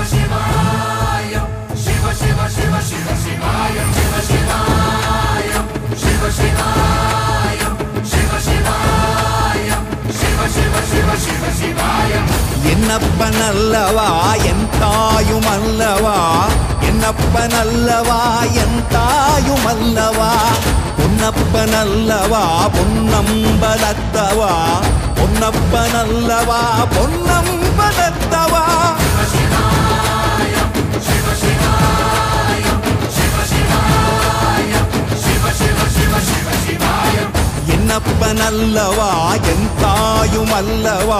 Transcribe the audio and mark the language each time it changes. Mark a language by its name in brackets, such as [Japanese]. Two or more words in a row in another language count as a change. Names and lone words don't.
[Sanskrit] Shivaya, Shiva Shiva Shiva Shiva Shivaya, Shiva Shivaya, Shiva Shivaya, Shiva Shivaya, Shiva Shiva Shiva Shiva Shivaya. [Tamil] என்னப்பனல்லவா என் தாயும் அல்லவா என்னப்பனல்லவா என் தாயும் அல்லவா பொன்னப்பனல்லவா பொன்னம்பலத்தவா பொன்னப்பனல்லவா பொன்னம்பலத்தவா என்னப்பனல்லவா என் தாயும் அல்லவா